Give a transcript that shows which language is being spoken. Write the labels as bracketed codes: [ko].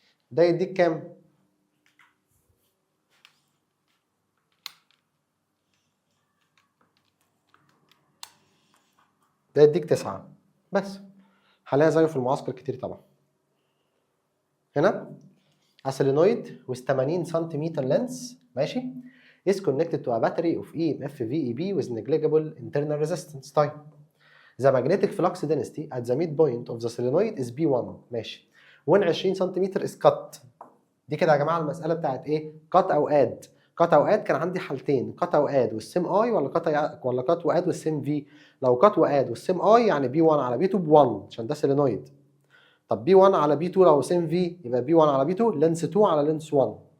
[ar] ده يديك كام؟ ده يديك 9 بس. حاليا زيه في المعسكر كتير طبعا. [en] هنا solenoid with 80 centimetre length ماشي is connected to a battery of EMF VEB with negligible internal resistance. طيب the magnetic flux density at the midpoint of the solenoid is B1 ماشي when 20 سنتيمتر is cut. [ar] دي كده يا جماعه المساله بتاعت ايه؟ cut او add. cut او add كان عندي حالتين، cut او add والسيم اي ولا cut واد والسيم في. لو cut واد والسيم اي يعني B1 على B2 ب1 عشان ده solenoid. طب B1 على B2 لو سيم في يبقى B1 على B2 لينس 2 على لينس 1.